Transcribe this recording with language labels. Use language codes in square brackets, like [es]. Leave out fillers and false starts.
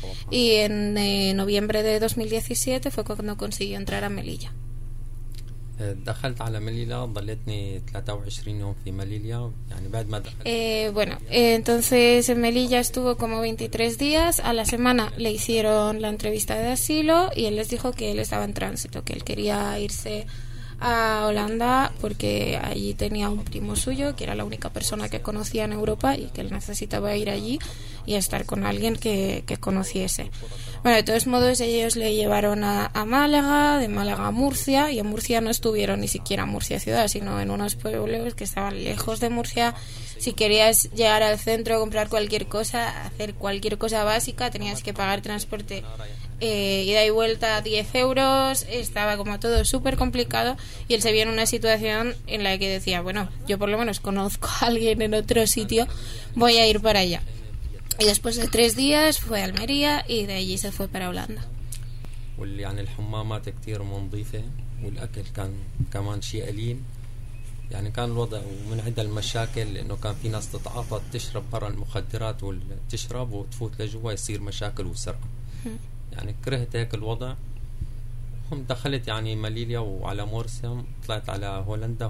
[es] Y en noviembre de 2017 fue cuando consiguió entrar a Melilla. [ar] دخلت على مليلا ضليتني 23 يوم في مليليا يعني بعد ما دخلت [es] bueno entonces en Melilla estuvo como 23 días. A la semana le hicieron la entrevista de asilo y él les dijo que él estaba en tránsito, que él quería irse a Holanda porque allí tenía un primo suyo que era la única persona que conocía en Europa y que él necesitaba ir allí y estar con alguien que conociese. Bueno, de todos modos ellos le llevaron a Málaga, de Málaga a Murcia, y en Murcia no estuvieron ni siquiera Murcia ciudad, sino en unos pueblos que estaban lejos de Murcia. Si querías llegar al centro, comprar cualquier cosa, hacer cualquier cosa básica, tenías que pagar transporte ida y vuelta 10 euros, estaba como todo súper complicado, y él se vio en una situación en la que decía, bueno, yo por lo menos conozco a alguien en otro sitio, voy a ir para allá. Y después de 3 días fue a Almería y de allí se fue para Holanda. [ar] يعني الحمامات كتير منظيفة والأكل كان كمان شيء قليل يعني كان الوضع ومن عدة المشاكل إنه كان في ناس تتعاطى تشرب برا المخدرات وتشرب وتفوت لجوا يصير مشاكل وسرقة يعني كرهت هيك الوضع هم دخلت يعني ماليليا وعلى مورسيم طلعت على هولندا.